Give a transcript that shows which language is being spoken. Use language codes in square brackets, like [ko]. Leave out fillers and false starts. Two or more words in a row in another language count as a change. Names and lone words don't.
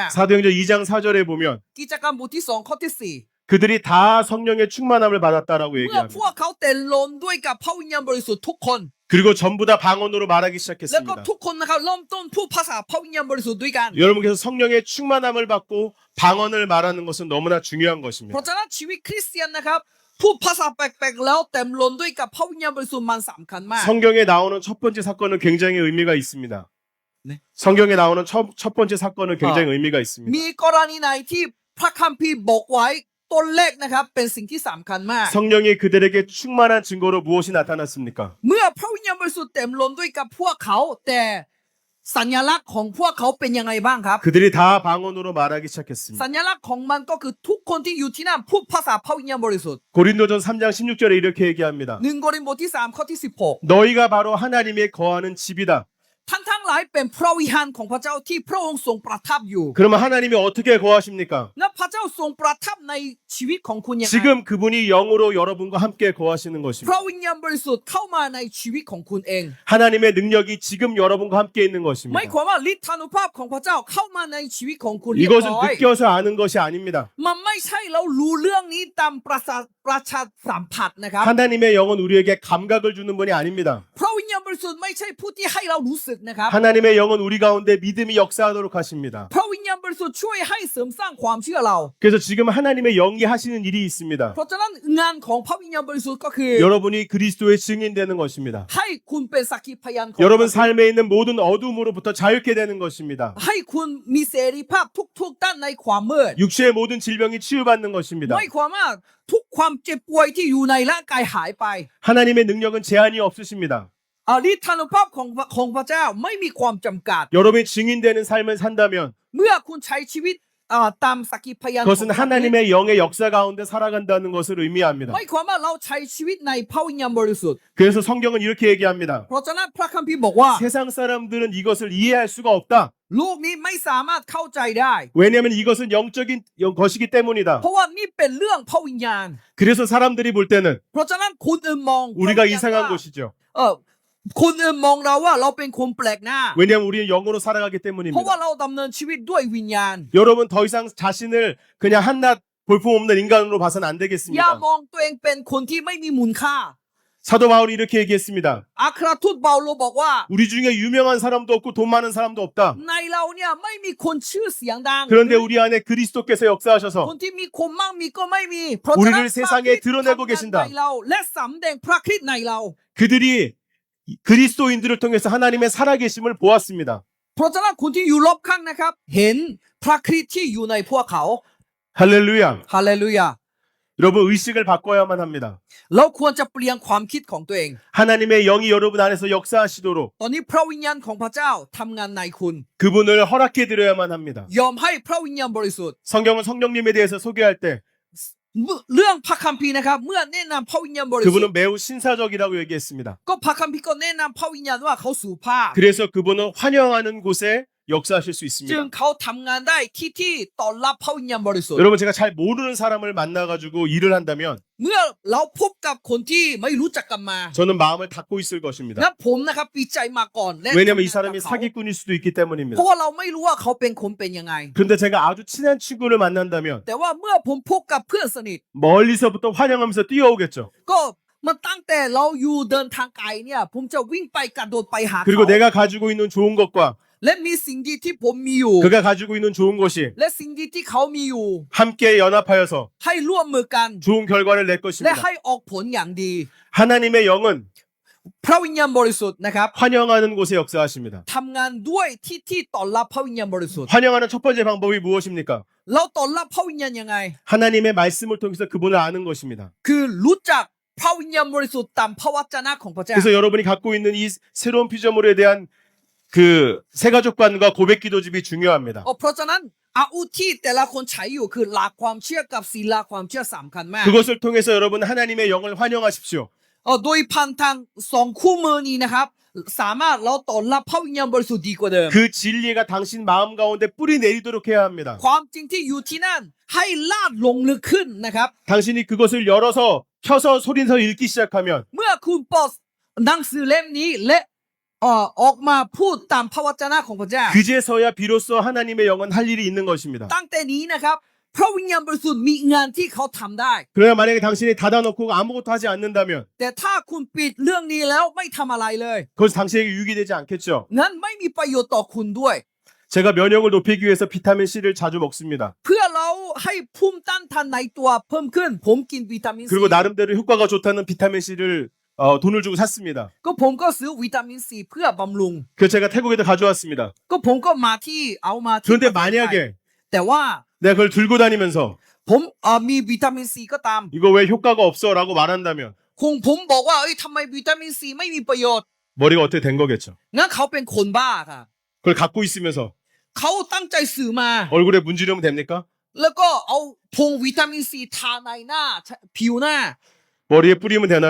[ko] 사도행전 2장 4절에 보면 [th] กิจกรรมบทที่2ข้อที่ [ko] 그들이 다 성령의 충만함을 받았다라고 [th] 4 เมื่อพ [ko] 얘기합니다. [th] วกเขาเต็มล้นด้วยกับพระวิญญาณบริสุทธิ์ทุกคน [ko] 그리고 전부 다 방언으로 말하기 [th] แล้วก็ [ko] 시작했습니다. [th] ทุกคนนะครับเริ่มต้นพูดภาษาพระวิญญาณบริสุทธิ์ด้วยกัน [ko] 여러분께서 성령의 충만함을 받고 방언을 말하는 것은 너무나 중요한 [th] เพ [ko] 것입니다. [th] ราะฉะนั้นชีวิตคริสเตียนนะครับพูดภาษาแปลกๆแล้วเต็มล้นด้วยกับพระวิญญาณบริสุทธิ์มันสำคัญมาก [ko] 성경에 나오는 첫 번째 사건은 굉장히 의미가 있습니다. 네. 성경에 나오는 첫 번째 사건은 굉장히 의미가 있습니다. [th] มีกรณีไหนที่พระคัมภีร์บอกไว้ต้นเลขนะครับเป็นสิ่งที่สำคัญมาก [ko] 성령이 그들에게 충만한 증거로 무엇이 나타났습니까? [th] เมื่อพระวิญญาณบริสุทธิ์เต็มล้นด้วยกับพวกเขาแต่สัญลักษณ์ของพวกเขาเป็นยังไงบ้างครับ [ko] 그들이 다 방언으로 말하기 시작했습니다. [th] สัญลักษณ์ของมันก็คือทุกคนที่อยู่ที่นั่นพูดภาษาพระวิญญาณบริสุทธิ์ [ko] 고린도전 3장 16절에 이렇게 얘기합니다. [th] หนึ่งโครินธ์บทที่3ข้อที่16 [ko] 너희가 바로 하나님의 거하는 집이다. [th] ท่านทั้งหลายเป็นพระวิหารของพระเจ้าที่พระองค์ทรงประทับอยู่ [ko] 그러면 하나님이 어떻게 거하십니까? [th] และพระเจ้าทรงประทับในชีวิตของคุณยังไง [ko] 지금 그분이 영으로 여러분과 함께 거하시는 [th] พ [ko] 것입니다. [th] ระวิญญาณบริสุทธิ์เข้ามาในชีวิตของคุณเอง [ko] 하나님의 능력이 지금 여러분과 함께 있는 [th] ไม่ [ko] 것입니다. [th] ความว่าฤทธานุภาพของพระเจ้าเข้ามาในชีวิตของคุณเรียบ [ko] 이것은 [th] ร้อย [ko] 느껴서 아는 것이 아닙니다. [th] มันไม่ใช่เรารู้เรื่องนี้ตามประชาสัมผัสนะครับ [ko] 하나님의 영은 우리에게 감각을 주는 분이 아닙니다. [th] พระวิญญาณบริสุทธิ์ไม่ใช่ผู้ที่ให้เรารู้สึกนะครับ [ko] 하나님의 영은 우리 가운데 믿음이 역사하도록 하십니다. [th] พระวิญญาณบริสุทธิ์ช่วยให้เสริมสร้างความเชื่อเรา [ko] 그래서 지금 하나님의 영이 하시는 일이 있습니다. [th] เพราะฉะนั้นงานของพระวิญญาณบริสุทธิ์ก็คือ [ko] 여러분이 그리스도의 증인되는 것입니다. [th] ให้คุณเป็นสักขีพยานของ [ko] 여러분 삶에 있는 모든 어둠으로부터 자유케 되는 것입니다. [th] ให้คุณมีเสรีภาพทุกๆด้านในความมืด [ko] 육체의 모든 질병이 치유받는 것입니다. [th] ไม่ความว่าทุกความเจ็บป่วยที่อยู่ในร่างกายหายไป [ko] 하나님의 능력은 제한이 없으십니다. [th] ฤทธานุภาพของพระเจ้าไม่มีความจำกัด [ko] 여러분이 증인되는 삶을 산다면 [th] เมื่อคุณใช้ชีวิตตามสักขีพยานของ [ko] 그것은 [th] พระคริสต์ [ko] 하나님의 영의 역사 가운데 살아간다는 것을 의미합니다. [th] ไม่ความว่าเราใช้ชีวิตในพระวิญญาณบริสุทธิ์ [ko] 그래서 성경은 이렇게 얘기합니다. [th] เพราะฉะนั้นพระคัมภีร์บอกว่า [ko] 세상 사람들은 이것을 이해할 수가 없다. [th] โลกนี้ไม่สามารถเข้าใจได้ [ko] 왜냐하면 이것은 영적인 것이기 때문이다. [th] เพราะว่านี่เป็นเรื่องพระวิญญาณ [ko] 그래서 사람들이 볼 때는 [th] เพราะฉะนั้นคนอื่นมอง [ko] 우리가 [th] พระวิญญาณ [ko] 이상한 [th] ว่า [ko] 것이죠. [th] คนอื่นมองเราว่าเราเป็นคนแปลกหน้า [ko] 왜냐하면 우리는 영으로 살아가기 [th] เพราะว่า [ko] 때문입니다. [th] เราดำเนินชีวิตด้วยวิญญาณ [ko] 여러분 더 이상 자신을 그냥 한낱 볼품없는 인간으로 봐서는 안 [th] อย่า [ko] 되겠습니다. [th] มองตัวเองเป็นคนที่ไม่มีมูลค่า [ko] 사도 바울이 이렇게 얘기했습니다. [th] อัครทูตเปาโลบอกว่า [ko] 우리 중에 유명한 사람도 없고 돈 많은 사람도 없다. [th] ในเราเนี่ยไม่มีคนชื่อเสียงดัง [ko] 그런데 우리 안에 그리스도께서 [th] คน [ko] 역사하셔서 [th] ที่มีคนมั่งมีก็ไม่มีเพราะฉะนั้น [ko] 우리를 세상에 드러내고 [th] พระคริสต์ [ko] 계신다. [th] ทำงานในเราและสำแดงพระคริสต์ในเรา [ko] 그들이 그리스도인들을 통해서 하나님의 살아계심을 보았습니다. [th] เพราะฉะนั้นคนที่อยู่รอบข้างนะครับ เห็นพระคริสต์ที่อยู่ในพวกเขา [ko] 할렐루야. [th] ฮาเลลูยา [ko] 여러분 의식을 바꿔야만 합니다. [th] เราควรจะเปลี่ยนความคิดของตัวเอง [ko] 하나님의 영이 여러분 안에서 역사하시도록 [th] ตอนนี้พระวิญญาณของพระเจ้าทำงานในคุณ [ko] 그분을 허락해 드려야만 합니다. [th] ยอมให้พระวิญญาณบริสุทธิ์ [ko] 성경은 성령님에 대해서 소개할 때 [th] เรื่องพระคัมภีร์นะครับ เมื่อแนะนำพระวิญญาณบริสุท [ko] 그분은 [th] ธิ์ [ko] 매우 신사적이라고 얘기했습니다. [th] ก็พระคัมภีร์ก็แนะนำพระวิญญาณว่าเขาสุภาพ [ko] 그래서 그분은 환영하는 곳에 역사하실 수 [th] จึง [ko] 있습니다. [th] เขาทำงานได้ที่ต้อนรับพระวิญญาณบริสุทธิ์ [ko] 여러분 제가 잘 모르는 사람을 만나가지고 일을 한다면 [th] เมื่อเราพบกับคนที่ไม่รู้จักกันมา [ko] 저는 마음을 닫고 있을 것입니다. [th] และผมนะครับปิดใจมาก่อนและ [ko] 왜냐하면 이 [th] ทำงาน [ko] 사람이 [th] กับเขา [ko] 사기꾼일 수도 있기 [th] เพ [ko] 때문입니다. [th] ราะว่าเราไม่รู้ว่าเขาเป็นคนเป็นยังไง [ko] 그런데 제가 아주 친한 친구를 만난다면 [th] แต่ว่าเมื่อผมพบกับเพื่อนสนิท [ko] 멀리서부터 환영하면서 뛰어오겠죠. [th] ก็มันตั้งแต่เราอยู่เดินทางไกลเนี่ยผมจะวิ่งไปกระโดดไปหา [ko] 그리고 [th] เขา [ko] 내가 가지고 있는 좋은 것과 [th] และมีสิ่งดีที่ผมมีอยู่ [ko] 그가 가지고 있는 좋은 것이 [th] และสิ่งดีที่เขามีอยู่ [ko] 함께 연합하여서 [th] ให้ร่วมมือกัน [ko] 좋은 결과를 낼 [th] และ [ko] 것입니다. [th] ให้ออกผลอย่างดี [ko] 하나님의 영은 [th] พระวิญญาณบริสุทธิ์นะครับ [ko] 환영하는 곳에 역사하십니다. [th] ทำงานด้วยที่ต้อนรับพระวิญญาณบริสุทธิ์ [ko] 환영하는 첫 번째 방법이 무엇입니까? [th] เราต้อนรับพระวิญญาณยังไง [ko] 하나님의 말씀을 통해서 그분을 아는 것입니다. [th] คือรู้จักพระวิญญาณบริสุทธิ์ตามพระวจนะของพระเจ้า [ko] 그래서 여러분이 갖고 있는 이 새로운 피조물에 대한 그 새가족관과 고백 기도집이 중요합니다. [th] เพราะฉะนั้นอาวุธที่แต่ละคนใช้อยู่คือหลักความเชื่อกับศีลความเชื่อสำคัญมาก [ko] 그것을 통해서 여러분 하나님의 영을 환영하십시오. [th] โดยพันทางสองคู่มือนี้นะครับ สามารถเราต้อนรับพระวิญญาณบริสุทธิ์ดีกว่าเดิม [ko] 그 진리가 당신 마음 가운데 뿌리 내리도록 해야 합니다. [th] ความจริงที่อยู่ที่นั่นให้ลาดลงลึกขึ้นนะครับ [ko] 당신이 그것을 열어서 켜서 소리내서 읽기 시작하면 [th] เมื่อคุณเปิดหนังสือเล่มนี้และออกมาพูดตามพระวจนะของพระเจ้า [ko] 그제서야 비로소 하나님의 영은 할 일이 있는 것입니다. [th] ตั้งแต่นี้นะครับพระวิญญาณบริสุทธิ์มีงานที่เขาทำได้ [ko] 그러나 만약에 당신이 닫아놓고 아무것도 하지 않는다면 [th] แต่ถ้าคุณปิดเรื่องนี้แล้วไม่ทำอะไรเลย [ko] 그것은 당신에게 유익이 되지 않겠죠. [th] งั้นไม่มีประโยชน์ต่อคุณด้วย [ko] 제가 면역을 높이기 위해서 비타민 C를 자주 먹습니다. [th] เพื่อเราให้ภูมิต้านทานในตัวเพิ่มขึ้น ผมกินวิตามินซี [ko] 그리고 나름대로 효과가 좋다는 비타민 C를 돈을 주고 샀습니다. [th] ก็ผมก็ซื้อวิตามินซีเพื่อบำรุง [ko] 그래서 제가 태국에도 가져왔습니다. [th] ก็ผมก็มาที่เอามาที่ [ko] 그런데 [th] ประเทศไทย [ko] 만약에 [th] แต่ว่า [ko] 내가 그걸 들고 다니면서 [th] ผมมีวิตามินซีก็ตาม [ko] 이거 왜 효과가 없어라고 말한다면 [th] ผมบอกว่าทำไมวิตามินซีไม่มีประโยชน์ [ko] 머리가 어떻게 된 거겠죠. [th] งั้นเขาเป็นคนบ้าค่ะ [ko] 그걸 갖고 있으면서 [th] เขาตั้งใจสื่อมา [ko] 얼굴에 문지르면 됩니까? [th] แล้วก็เอาพงวิตามินซีทาในหน้าผิวหน้า [ko] 머리에 뿌리면 되나요?